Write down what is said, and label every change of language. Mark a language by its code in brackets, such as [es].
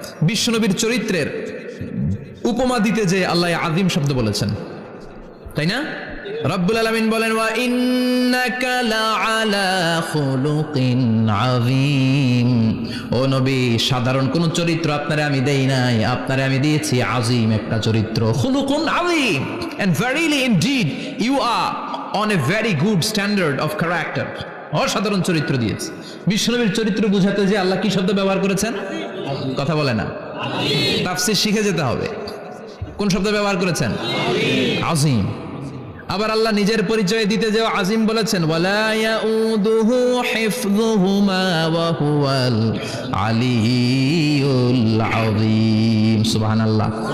[bn] বিশ্বনবীর চরিত্রের উপমা দিতে যে আল্লাহ আজিম শব্দ বলেছেন, তাই না? [ar] রব্বুল আলামিন [bn] বলেন [ar] ওয়া ইন্নাকা লাআলা খুলুকিন আযীম। [bn] ও নবী, সাধারণ কোন চরিত্র আপনারে আমি দেই নাই, আপনারে আমি দিয়েছি আজিম একটা চরিত্র। [ar] খুলুকুন আযীম, [en] and verily indeed you are on a very good standard of character. [bn] অসাধারণ চরিত্র দিয়েছে। বিশ্বনবীর চরিত্র বুঝাতে যে আল্লাহ কি শব্দ ব্যবহার করেছেন? কথা বলে না, তাফসীর শিখে যেতে হবে। কোন শব্দ ব্যবহার করেছেন? আযীম। আবার আল্লাহ নিজের পরিচয় দিতে যে আজিম বলেছেন, [ar] ওয়ালা ইয়াউদুহু হিফযুহুমা ওয়া হুয়াল আলিয়্যুল আযীম। [bn] সুবহানাল্লাহ।